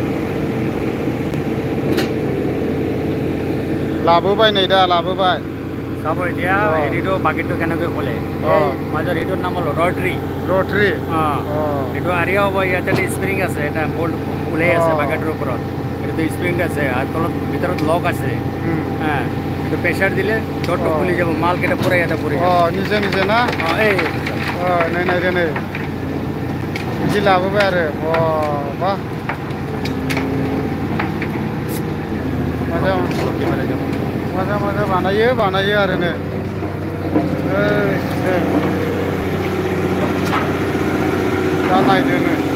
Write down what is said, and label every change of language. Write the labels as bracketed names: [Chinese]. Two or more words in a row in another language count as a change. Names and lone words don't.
[Bodo] लाबोबाय नै दा लाबोबाय [Assamese] চাব এতিয়া হেৰিটো বাকেটটো কেনেকৈ খোলে মাজৰ এইটোৰ নাম হ'ল ৰটৰী এইটো আৰিয়া হ'ব ইয়াতে স্প্ৰিং আছে এটা বল্ট ওলাই আছে বাকেটৰ ওপৰত এইটো স্প্ৰিং আছে আৰু তলত ভিতৰত লক আছে এইটো প্ৰেছাৰ দিলে ডৰটো খুলি যাব মাল কেইটা পুৰা ইয়াতে পৰি নিজে নিজে না এই নাই নাই দে [Bodo] नै बिदि लाबोबाय आरो बा मोजां बानायो आरो नो दा नायदो नो